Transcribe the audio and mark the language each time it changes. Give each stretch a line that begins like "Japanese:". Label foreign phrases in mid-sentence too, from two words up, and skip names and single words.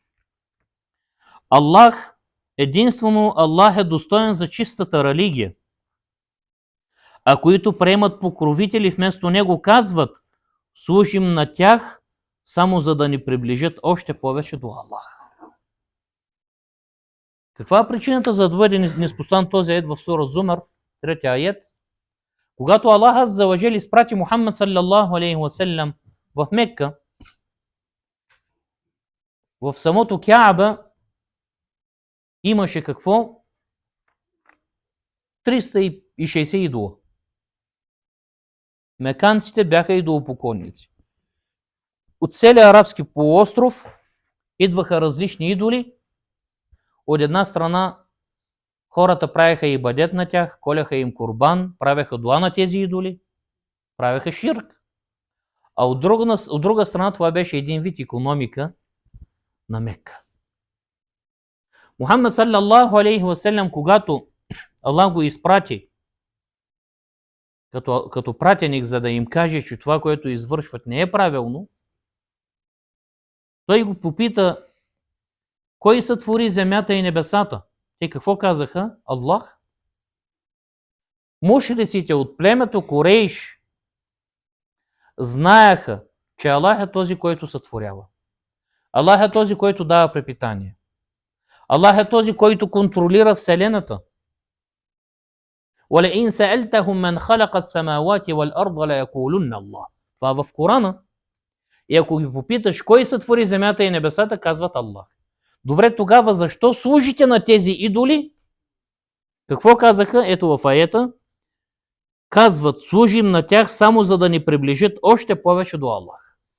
Bulgarian: Аллах, единствено Аллах е достоен за чистата религия. А които приемат покровители вместо него, казват: служим на тях, само за да ни приближат още повече до Аллах. Каква е причината за да бъде неспослан този аят в сура Зумар, 3 аят? Когато Аллах
Arabic: عز وجل
Bulgarian: изпрати Мухаммад
Arabic: صلى الله عليه وسلم
Bulgarian: в Мекка, в самото Кааба имаше какво? 360 идола. Меканците бяха идолопоклонници. От целия арабски полуостров идваха различни идоли. От една страна хората правеха ибадет на тях, коляха им курбан, правеха дуа на тези идоли, правеха ширк. А от друга страна това беше един вид икономика на Мекка. Мухаммед
Arabic: صلى الله عليه وسلم,
Bulgarian: когато Аллах го изпрати като пратеник, за да им каже, че това, което извършват, не е правилно, той го попита: кой сътвори земята и небесата? Те какво казаха? Аллах. Мушриците от племето Курейш знаеха, че Аллах е този, който сътворява. Аллах е този, който дава препитание. Аллах е този, който контролира Вселената.
Arabic: وَلَئِنْ سَأَلْتَهُمْ مَنْ خَلَقَ السَّمَاوَاتِ وَالْأَرْضَ لَيَقُولُنَّ اللَّهُ.
Bulgarian: Това в Корана. И ако ги попиташ кой сътвори земята и небесата, казват Аллах. Добре, тогава защо служите на тези идоли? Какво казаха? Ето в аета. Казват: служим на тях само за да ни приближат още повече до Аллах.